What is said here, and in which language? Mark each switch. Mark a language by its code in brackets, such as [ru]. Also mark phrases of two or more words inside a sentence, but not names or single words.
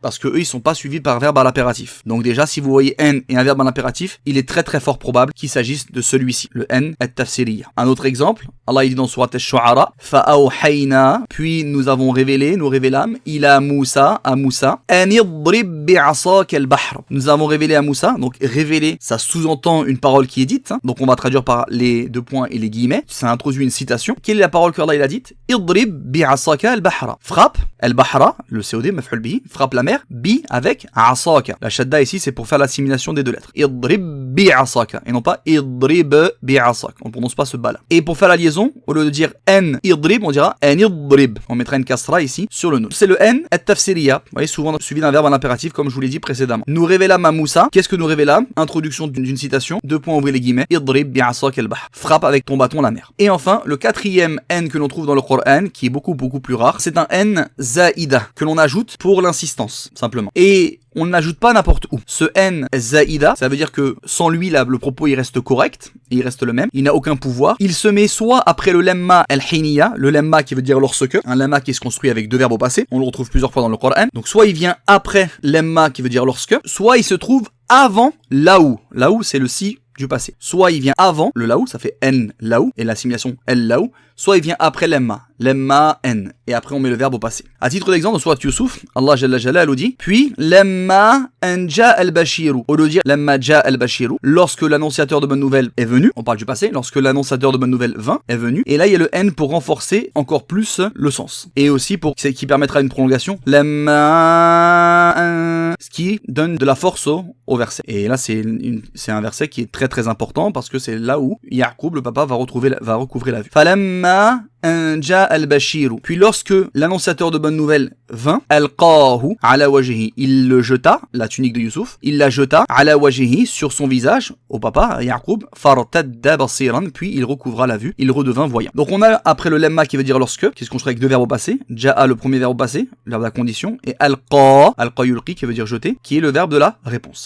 [fr] Parce que eux, ils sont pas suivis par un verbe à l'impératif. Donc déjà, si vous voyez N et un verbe à l'impératif, il est très fort probable qu'il s'agisse de celui-ci, le [ar] أن التفسيرية. [fr] Un autre exemple, Allah il dit dans Surat Ash-Shu'ara, fa'awhayna, puis nous avons révélé, nous révélâmes, [ar] إلى موسى, [fr] à Moussa, [ar] أن اضرب بعصاك البحر. [fr] Nous avons révélé à Moussa, donc révéler, ça sous-entend une parole qui est dite, hein, donc on va traduire par les deux points et les guillemets, ça introduit une citation. Quelle est la parole que Allah il a dite? [ar] اضرب بعصاك البحر. Frappe, al-bahra, [fr] le COD, [ar] مفعول به, [fr] frappe la mer, bi avec asaka. La shadda ici c'est pour faire l'assimilation des deux lettres. [ar] اضرب بعصاك [fr] et non pas [ar] اضرب بعصاك. [fr] On prononce pas ce bas là. Et pour faire la liaison, au lieu de dire [ar] أن اضرب, [fr] on dira [ar] أن اضرب. [fr] On mettra une kasra ici sur le nun. C'est le [ar] أن التفسيرية. [fr] Vous voyez, souvent suivi d'un verbe à l'impératif comme je vous l'ai dit précédemment. Nous révélâmes à Moussa. Qu'est-ce que nous révélâmes? Introduction d'une citation. Deux points ouvrez les guillemets. [ar] اضرب بعصاك البحر. [fr] Frappe avec ton bâton la mer. Et enfin, le quatrième n que l'on trouve dans le Coran, qui est beaucoup plus rare, c'est un [ar] أن زائدة [fr] que l'on ajoute pour l'insistance simplement. Et on ne l'ajoute pas n'importe où. Ce [ar] أن زائدة, [fr] ça veut dire que sans lui, là, le propos il reste correct, il reste le même, il n'a aucun pouvoir. Il se met soit après le [ar] لمّا الحينية, [fr] le lemma qui veut dire lorsque, un lemma qui se construit avec deux verbes au passé, on le retrouve plusieurs fois dans le Coran. Donc soit il vient après lemma qui veut dire lorsque, soit il se trouve avant laou. Laou c'est le si du passé. Soit il vient avant le laou, ça fait [ar] أن لو, [fr] et l'assimilation el laou, soit il vient après [ar] لمّا أن, [fr] et après on met le verbe au passé. À titre d'exemple, dans Surat Yusuf, [ar] الله جل جلاله [fr] dit, puis [ar] لمّا أن جاء البشير, [fr] au lieu de dire [ar] لمّا جاء البشير, [fr] lorsque l'annonciateur de bonne nouvelle est venu, on parle du passé, lorsque l'annonciateur de bonne nouvelle vint, est venu, et là il y a le n pour renforcer encore plus le sens, et aussi pour qui permettra une prolongation, lemma, ce qui donne de la force au verset. Et là c'est un verset qui est très important parce que c'est là où Ya'qub, le papa, va recouvrer la vue. [ar] فلمّا أن جاء البشير. [fr] Puis lorsque l'annonciateur de bonne nouvelle vint, [ar] ألقاه على وجهه, [fr] il le jeta, la tunique de Youssouf, il la jeta [ar] على وجهه, [fr] sur son visage, au papa, Ya'qub, [ar] فارتد بصيرا, [fr] puis il recouvra la vue, il redevint voyant. Donc on a après le lemma qui veut dire lorsque, qui se construit avec deux verbes au passé, ja'a le premier verbe au passé, le verbe de la condition, et [ar] ألقى يلقي [fr] qui veut dire jeter, qui est le verbe de la réponse.